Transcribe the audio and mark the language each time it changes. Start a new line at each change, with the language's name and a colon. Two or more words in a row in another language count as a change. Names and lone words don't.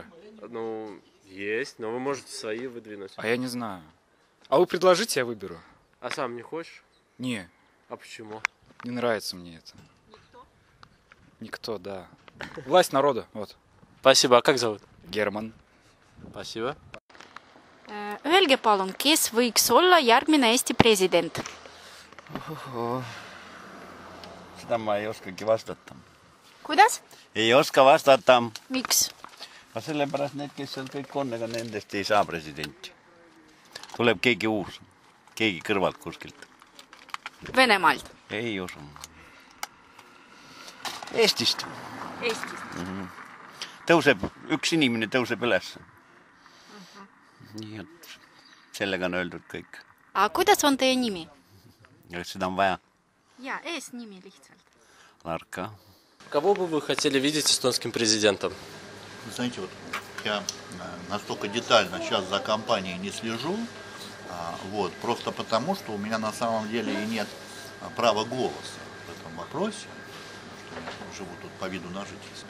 Russian: Ну, есть, но вы можете свои выдвинуть. А я не знаю. А вы предложите, я выберу. А сам не хочешь? Не. А почему? Не нравится мне это. Никто, да. Власть народа, вот. Спасибо. А как зовут? Герман. Спасибо.
Estonian: Öelge palun, kes võiks olla järgmine Eesti president? Seda ma ei oskagi vastata. Kuidas? Ei oska vastata. Miks? Sellepärast need, kes seal kõik on, ega nendest ei saa presidenti. Tuleb keegi uus, keegi kõrvalt kuskilt. Venemaalt? Ei usu. Eestist. Tõuseb, üks inimene tõuseb üles. Nii, et sellega on öeldud kõik. А kuidas on teie nimi? Seda on vaja. Ja, nimi lihtsalt. Ларка.
Russian: Кого бы вы хотели видеть эстонским президентом? Знаете, вот я настолько детально сейчас за кампанией не слежу, вот, просто потому, что у меня на самом деле и нет права голоса в этом вопросе, что я живу тут по виду на жительство.